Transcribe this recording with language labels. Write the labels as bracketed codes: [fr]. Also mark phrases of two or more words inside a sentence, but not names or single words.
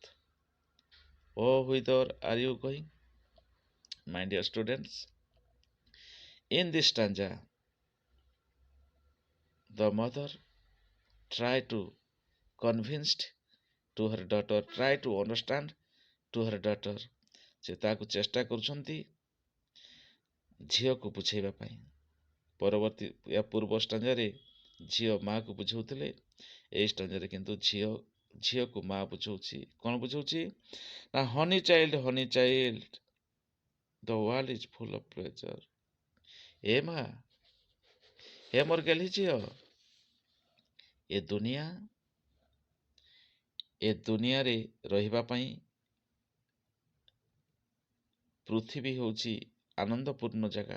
[en] Oh, whither are you going? My dear students, in this stanza, the mother tried to convince to her daughter, try to understand to her daughter. [or] ସେ ତାକୁ ଚେଷ୍ଟା କରୁଛନ୍ତି ଝିଅକୁ ବୁଝେଇବା ପାଇଁ। ୟା ପୂର୍ବ ଷ୍ଟାଞ୍ଜାରେ ଝିଅ ମାକୁ ବୁଝାଉଥିଲେ, ଏଇ ଷ୍ଟାଞ୍ଜାରେ କିନ୍ତୁ ଝିଅକୁ ମା ବୁଝଉଛି। କ'ଣ ବୁଝଉଛି ନା, [en] honey child, the world is full of pleasure. [or] ଏ ମା, ହେ ମୋର ଗେହ୍ଲି ଝିଅ, ଏ ଦୁନିଆରେ ରହିବା ପାଇଁ ପୃଥିବୀ ହେଉଛି ଆନନ୍ଦପୂର୍ଣ୍ଣ ଜାଗା।